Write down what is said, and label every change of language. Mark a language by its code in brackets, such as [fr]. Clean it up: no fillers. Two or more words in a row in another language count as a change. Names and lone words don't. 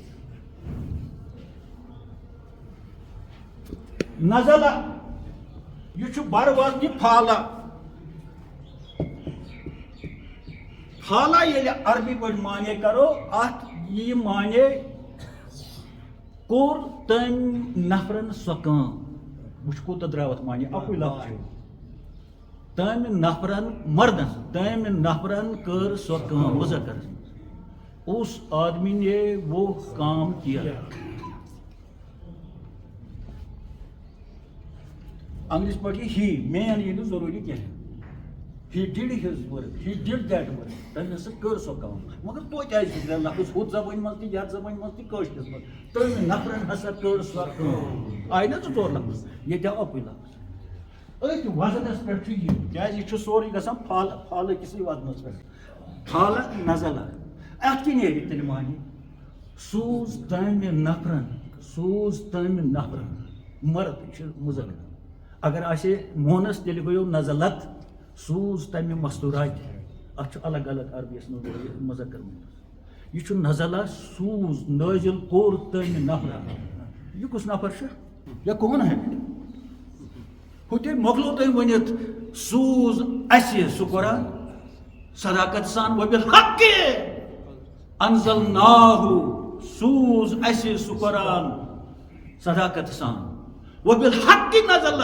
[ks] نزل یہ چھُ بڑٕ وزنہِ پھالا پھالا ییٚلہِ عربی پٲٹھۍ مانے کرو اتھ یہِ مانے کوٚر تٔمۍ نفرن سۄ کٲم وٕچھ کوٗتاہ درٛاو اتھ مانے اکُے لفظ چھُ تٔمۍ نفرن مردن تٔمۍ نفرن کٔر سۄ کٲم مُذکرس منٛز [ur] اس آدمی نے وہ کام کیا. [ks] انگریز پٲٹھۍ ہی مین یہ نہٕ ضروٗری کینٛہہ. [en] He did his work, he did that work. [ks] تٔمۍ ہسا کٔر سۄ کٲم. مگر توتہِ آسہِ ترٛےٚ لفظ ہُتھ زبٲنۍ منٛز تہِ یتھ زبٲنۍ منٛز تہِ کٲشرِس منٛز. تٔمۍ نفرن ہسا کٔر سۄ کٲم. آیہِ نا زٕ ژور لفظ ییٚتہِ آو اَکُے لفظ. أتھۍ وزنس پٮ۪ٹھ چھُ یہِ کیازِ یہِ چھُ سورُے گژھان پھالہٕ کِسٕے وزنس پٮ۪ٹھ. پھالہٕ نزلہ اَتھ کیٛاہ نیرِ تیٚلہِ معنی؟ سوٗز تٔمۍ نفرن مرد یہِ چھُ مُذکر. اگر آسہِ مونس تیٚلہِ گوٚو نزلت. سوٗز تمہِ مستوٗراتہِ اتھ چھُ الگ الگ عربیس منٛز مُذکر مونس. یہِ چھُ نزلہ سوٗز نٲزِل کوٚر تٔمۍ نفرن. یہِ کُس نفر چھُ؟ [ur] یا کون ہے؟ [ks] ہُتہِ مۄکلو تۄہہِ ؤنِتھ سوٗز اَسہِ سُہ قرآن صداقت سان [ar] وبالحق انزلناہُ. [ks] سوٗز اَسہِ سُہ قرآن صداقت سان [ar] وبالحق نزل.